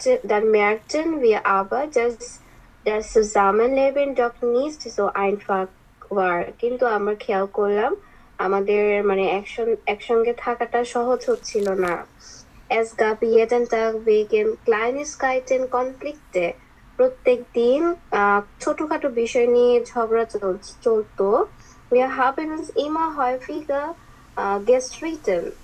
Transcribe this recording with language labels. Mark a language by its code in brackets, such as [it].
[de] Dann merkten wir aber, dass das Zusammenleben doch nicht so einfach war. [bn] কিন্তু আমরা খেয়াল করলাম আমাদের মানে একসঙ্গে থাকাটা সহজ হচ্ছিল না। [de] Es gab jeden Tag wegen Kleinigkeiten Konflikte. [bn] প্রত্যেক দিন ছোটখাটো বিষয় নিয়ে ঝগড়া চলতো। [de] Wir haben uns immer häufiger gestritten.